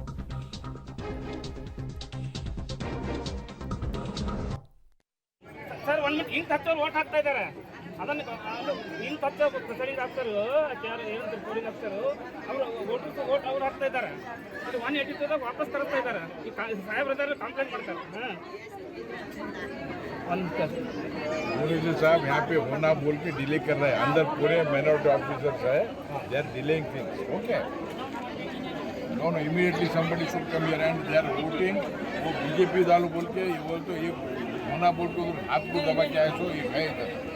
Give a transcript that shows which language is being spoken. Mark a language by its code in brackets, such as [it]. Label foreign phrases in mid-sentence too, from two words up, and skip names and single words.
[kn] ಸರ್ ಒಂದು ಮಿನಿಟ್ ಹಿಂಗೆ ಹಚ್ಚೋರು ಓಟ್ ಹಾಕ್ತಾ ಇದ್ದಾರೆ. ಅದನ್ನು ಹಿಂಗೆ ಹಚ್ಚೋ [en] presiding officer [kn] ಏನಂತಾರೆ [en] polling officer [kn] ಅವರು ಓಟ್ ಅವ್ರು ಹಾಕ್ತಾ ಇದ್ದಾರೆ. ಇದು 182 ವಾಪಸ್ ತರಿಸ್ತಾ ಇದ್ದಾರೆ. ಈ ಸಾಹೇಬ್ರದಾರ ಕಂಪ್ಲೇಂಟ್ ಮಾಡ್ತಾರೆ. [hi] साहब यहाँ पे होना बोल के डिले कर रहे हैं. अंदर पूरे [en] minority officers [hi] है, [en] they are delaying things. okay, no immediately somebody should come here and they are voting. [hi] वो बीजेपी डालो बोल के ये बोल तो ये होना बोल के हाथ को दबा के आए सो ये है इधर.